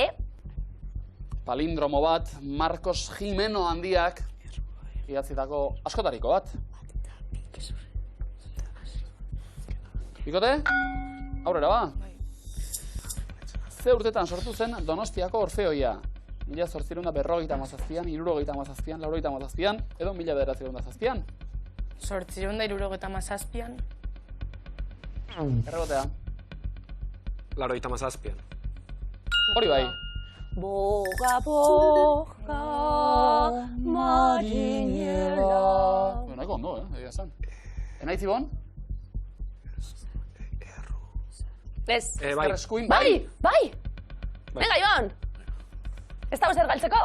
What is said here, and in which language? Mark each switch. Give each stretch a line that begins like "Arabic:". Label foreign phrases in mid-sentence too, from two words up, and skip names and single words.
Basque: Palindromo bat, Marcos Jimeno handiak idatzitako askotariko bat. Bikote? Aurrera ba? Ze urtetan sortu zen Donostiako Orfeoia? 1857an, 1857an, 1857an, edo 1907an? 1867an. Erregotea. 87an. Hori bai. Boga, boga, marinela. Nahiko ondo, egia esan. Enaitz Ibon? Ez. Bai. Eskuin, Bai, bai. Venga, Iban. Ez dago zer galtzeko?